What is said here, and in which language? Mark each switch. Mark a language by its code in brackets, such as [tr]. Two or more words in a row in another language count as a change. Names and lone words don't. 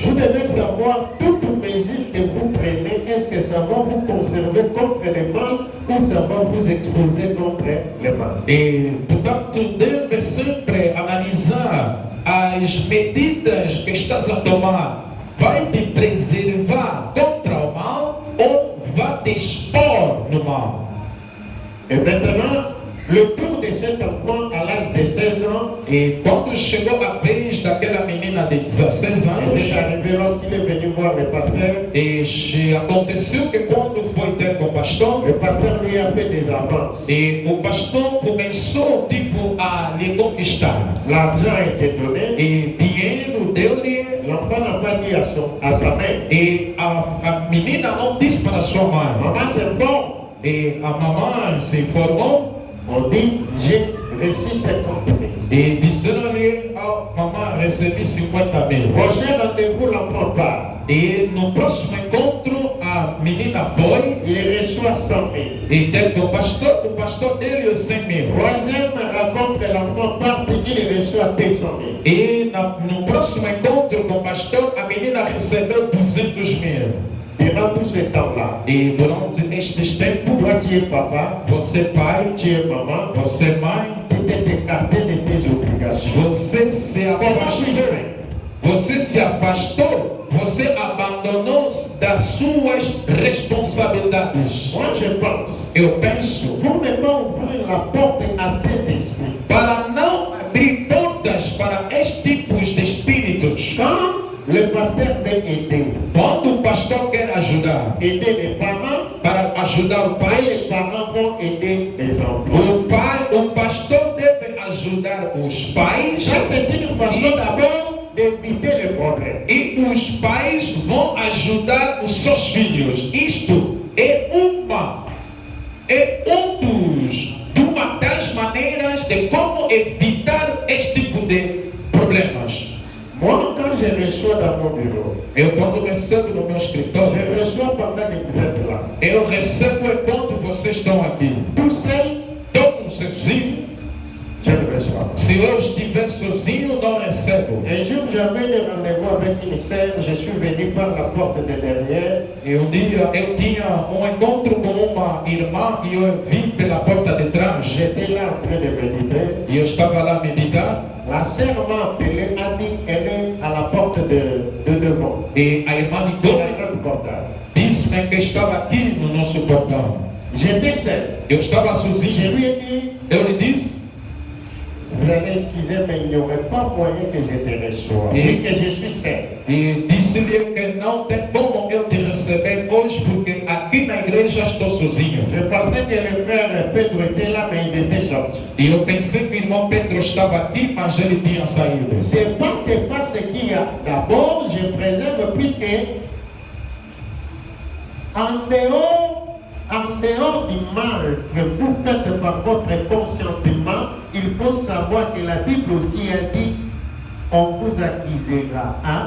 [fr] Vous devez savoir, toute mesure que vous prenez, est-ce que ça va vous conserver contre le mal ou ça va vous exposer contre le mal? [pt] E, portanto, deve sempre analisar as medidas que estás a tomar. Vai te preservar contra o mal ou vai te expor no mal? [fr] Et maintenant, le tour de cet enfant à l'âge de 16 ans [pt] E quando chegou a vez daquela menina de 16 [fr] il [pt] anos, [fr] est arrivé lorsqu'il est venu voir le pasteur. [pt] aconteceu que quando foi ter com o pastor, [fr] Le pasteur lui a fait des avances. [pt] e o pastor começou tipo a lhe conquistar. [fr] L'argent a été donné. [pt] E dinheiro deu-lhe, [fr] L'enfant n'a pas dit à sa mère, [pt] e a menina não disse para sua mãe. [fr] maman c'est bon. [pt] E a mamãe se informou [fr] On dit, j'ai reçu 50 000. [pt] e disseram-lhe: "Ah, mamãe, recebi 50 mil." [fr] Prochain rendez-vous, l'enfant part. [pt] E no próximo encontro, a menina foi [fr] Il reçoit 100 000. [pt] e teve com o pastor dele os 100 mil. [fr] Troisième rencontre, l'enfant part et il reçoit 200 000. [pt] E no próximo encontro com o pastor, a menina recebeu 200 mil. [fr] Durant tout ce temps-là, [pt] E durante estes tempos, [fr] toi tu es papa, [pt] você pai, [fr] tu es maman, [pt] você mãe, [fr] tu t'es écarté de tes obligations. [pt] você se [fr] Comment [pt] afastou. [fr] puis-je être? [pt] Você se afastou, você abandonou das suas responsabilidades. [fr] Moi je pense, [pt] Eu penso, [fr] pour ne pas ouvrir la porte à ces esprits, [pt] para não abrir portas para estes tipos de espíritos, [fr] quand le pasteur veut aider, [pt] quando o pastor quer ajudar, [fr] aider les parents, [pt] para ajudar o [fr] et [pt] pai, [fr] les parents vont aider les enfants. [pt] o pastor deve ajudar os pais. [fr] Ça c'est une façon d'abord d'éviter les problèmes. [pt] E os pais vão ajudar os seus filhos. Isto é uma das maneiras de como evitar este tipo de problemas. [fr] Moi, quand je reçois dans mon bureau, [pt] Eu quando recebo no meu escritório, [fr] je reçois pendant que vous êtes là. [pt] eu recebo enquanto vocês estão aqui. [fr] Tout seul, [pt] Todo sozinho. [fr] je ne reçois pas. [pt] Se eu estiver sozinho, não recebo. [fr] Un jour, j'avais un rendez-vous avec une sœur, je suis venu par la porte de derrière. [pt] E um dia eu tinha um encontro com uma irmã e eu vim pela porta de trás. [fr] J'étais là en train de méditer. [pt] E eu estava lá a meditar. [fr] La sœur m'a appelé, a dit qu'elle est à la porte de devant, [pt] E a irmã [fr] dans [pt] ligou, [fr] la grande portail. [pt] disse-me que estava aqui no nosso portão. [fr] J'étais seul. [pt] Eu estava [fr] Je [pt] sozinho. [fr] lui ai dit, [pt] Eu lhe disse, [fr] vous allez excuser, mais il n'y aurait pas moyen que je te reçoive, Et- puisque je suis seul. [pt] e disse-lhe que não tem como eu te receber hoje, porque aqui na igreja estou sozinho. [fr] Je pensais que le frère Pedro était là, mais il était sorti. [pt] E eu pensei que o irmão Pedro estava aqui, mas ele tinha saído. [fr] C'est pas que parce qu'il y a d'abord, je préserve, puisque en dehors du mal que vous faites par votre consentement, il faut savoir que la Bible aussi a dit, on vous accusera, hein?